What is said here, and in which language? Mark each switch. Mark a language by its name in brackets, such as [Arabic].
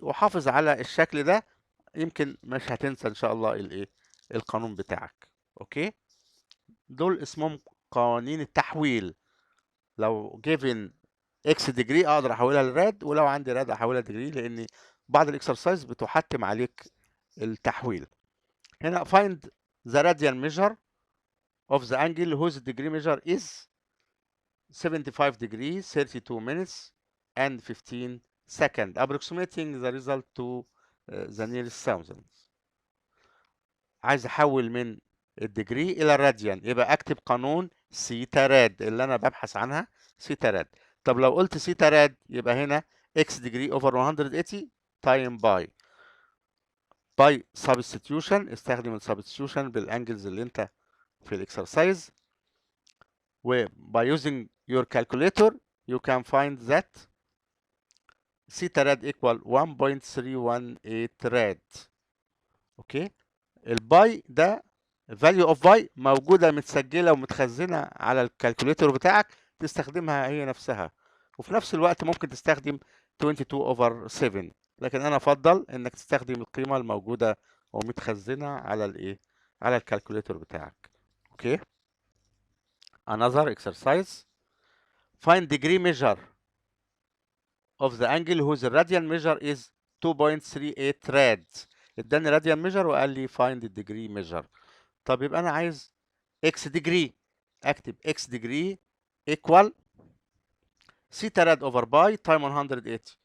[Arabic] وحافظ على الشكل ده، يمكن مش هتنسى ان شاء الله الايه القانون بتاعك. اوكي، دول اسمهم قوانين التحويل. لو given اكس ديجري اقدر احولها لراد، ولو عندي راد احولها ديجري، لان بعض الاكسرسايز بتحتم عليك التحويل. [English] هنا find the radian measure of the angle whose degree measure is 75 degrees 32 minutes and 15 seconds approximating the result to the nearest thousands. [Arabic] عايز احول من الديجري الى الراديان، يبقى اكتب قانون سيتا راد اللي انا ببحث عنها، سيتا راد. طب لو قلت سيتا راد يبقى هنا [English] X degree over 180 time by substitution. [Arabic] استخدم السبستيوشن بالانجلز اللي انت في الاكسرسايز، [English] و by using your calculator you can find that theta rad equal 1.318 rad. [Arabic] اوكي، الباي ده [English] value of [Arabic] باي موجوده متسجله ومتخزنه على الكالكوليتور بتاعك، تستخدمها هي نفسها. وفي نفس الوقت ممكن تستخدم 22 over 7، لكن انا افضل انك تستخدم القيمه الموجوده ومتخزنه على الايه على الكالكوليتور بتاعك. [English] Okay, another exercise. Find degree measure of the angle whose radian measure is 2.38 rad. [Arabic] اداني [English] radian measure [Arabic] وقال لي [English] find the degree measure. [Arabic] طب يبقى انا عايز [English] x degree، [Arabic] اكتب [English] x degree equal theta rad over pi time 180.